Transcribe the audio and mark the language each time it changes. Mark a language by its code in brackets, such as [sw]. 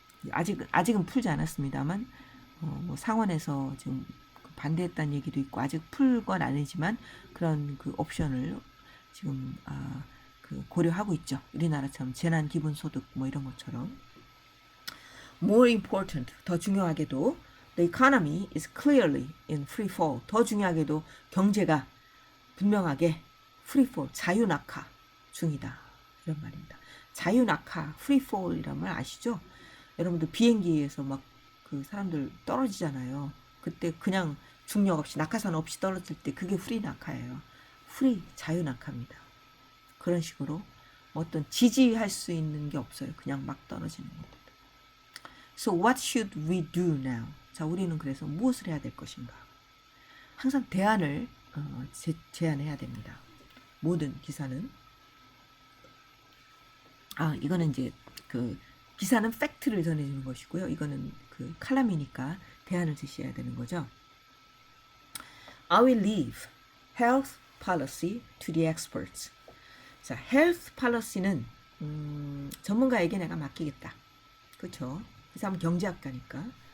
[ko] 아직은 풀지 않았습니다만 뭐 상원에서 지금 반대했다는 얘기도 있고 아직 풀 건 아니지만 그런 그 옵션을 지금 고려하고 있죠. 우리나라처럼 재난 기본소득 뭐 이런 것처럼. [en] More important, [ko] 더 중요하게도 [en] the economy is clearly in free fall. [ko] 더 중요하게도 경제가 분명하게 free fall, 자유낙하 중이다. 이런 말입니다. 자유낙하, free fall이란 말 아시죠? 여러분들 비행기에서 막 그 사람들 떨어지잖아요. 그때 그냥 중력 없이 낙하산 없이 떨어질 때 그게 프리 낙하예요. 프리 자유낙하입니다. 그런 식으로 어떤 지지할 수 있는 게 없어요. 그냥 막 떨어지는 겁니다. [en] So what should we do now? [ko] 자, 우리는 그래서 무엇을 해야 될 것인가? 항상 대안을 제안해야 됩니다. 모든 기사는 이거는 이제 기사는 팩트를 전해주는 것이고요. 이거는 칼럼이니까 대안을 제시해야 되는 거죠. [en] I will leave health policy to the experts. [ko] 자, health policy는 전문가에게 내가 맡기겠다. 그렇죠? 이 사람은 경제학자니까.